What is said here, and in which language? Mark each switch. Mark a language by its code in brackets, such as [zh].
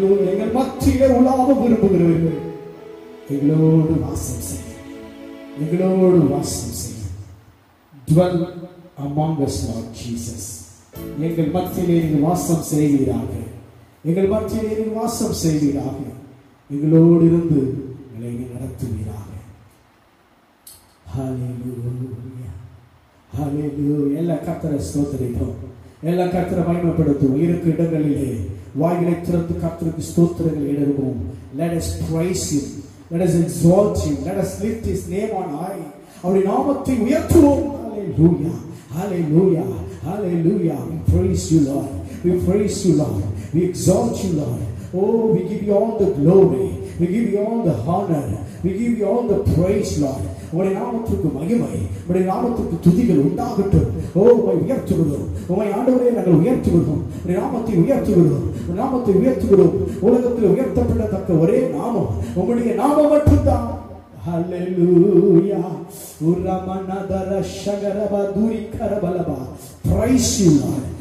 [ta] எங்கள் மத்தியிலே உலாவ விரும்புகிறவர்கள் எங்களோடு வாசம் செய்யும், எங்களோடு வாசம் செய்யும். [en] Dwell among us, Lord Jesus. [ta] எங்கள் மத்தியிலே நீங்கள் வாசம் செய்வீராக, எங்கள் மத்தியிலே நீங்கள் வாசம் செய்வீராக, எங்களோடு இருந்து எங்களை நடத்துவீராக. ஹல்லேலூயா, ஹல்லேலூயா. எல்லா கர்த்தரை ஸ்தோத்திரிப்போம், எல்லா கர்த்தரை மகிமைப்படுத்துவோம். இருக்கிற இடங்களிலே வாய்களை திறந்து கர்த்தருக்கு ஸ்தோத்திரங்களை எடுப்போம். [en] Let us praise him, let us exalt him, let us lift his name on high. [ta] அவருடைய நாமத்தை உயர்த்துவோம். [en] Hallelujah, hallelujah, hallelujah. We praise you, Lord, we praise you, Lord, we exalt you, Lord. Oh, we give you all the glory, we give you all the honor, we give you all the praise, Lord. [ta] உம்முடைய நாமத்துக்கு மகிமை, உம்முடைய நாமத்துக்கு துதிகள் உண்டாகட்டும். ஓ, உம்மை உயர்த்துகிறோம், உம்மை ஆண்டவரே நாங்கள் உயர்த்துகிறோம், உம்முடைய நாமத்தை உயர்த்துகிறோம், உம்முடைய நாமத்தை உயர்த்துகிறோம். உலகத்தில் உயர்த்தப்படத்தக்க ஒரே நாமம் உம்முடைய நாமம் மட்டும்தான். [en] Hallelujah. Uramanadara shagaraba duri karabalaba. Praise you, Lord.